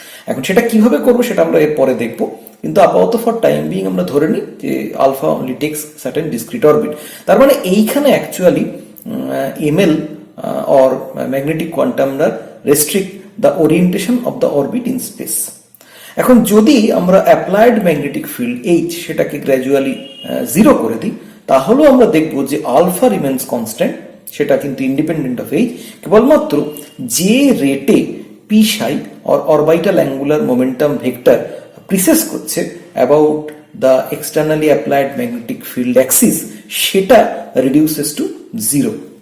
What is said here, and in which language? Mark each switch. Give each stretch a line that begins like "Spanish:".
Bangla: এখন সেটা কিভাবে করবো সেটা আমরা এর পরে দেখবো, কিন্তু আপাতত
English: for time being
Bangla: আমরা ধরে নিই যে
English: Alpha only takes certain discrete orbit.
Bangla: তার মানে এইখানে actually
English: ML or magnetic quantum restrict the orientation of the orbit in space.
Bangla: এখন যদি আমরা অ্যাপ্লাইড ম্যাগনেটিক ফিল্ড এইচ সেটাকে গ্র্যাজুয়ালি জিরো করে দিই, তাহলেও আমরা দেখব যে আলফা রিমেন্স কনস্ট্যান্ট, সেটা কিন্তু
English: Independent of H.
Bangla: কেবলমাত্র যে রেটে
English: P psi or orbital angular momentum vector precess করছে about the externally applied magnetic field axis সেটা reduces to zero.